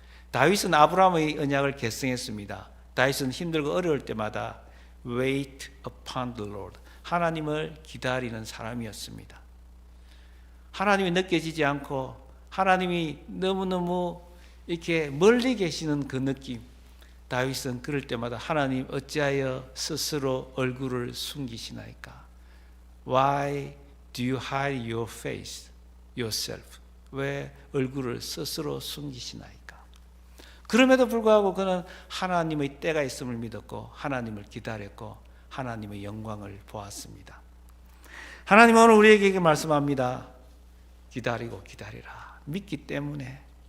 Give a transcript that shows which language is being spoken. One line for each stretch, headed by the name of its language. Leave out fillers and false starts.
Korean: 다윗은 아브라함의 언약을 계승했습니다. 다윗은 힘들고 어려울 때마다
English: wait upon the Lord,
Korean: 하나님을 기다리는 사람이었습니다. 하나님이 느껴지지 않고 하나님이 너무너무 이렇게 멀리 계시는 그 느낌, 다윗은 그럴 때마다 하나님 어찌하여 스스로 얼굴을 숨기시나이까?
English: Why do you hide your face, yourself?
Korean: 왜 얼굴을 스스로 숨기시나이까? 그럼에도 불구하고 그는 하나님의 때가 있음을 믿었고 하나님을 기다렸고 하나님의 영광을 보았습니다. 하나님은 오늘 우리에게 말씀합니다. 기다리고 기다리라. 믿기 때문에.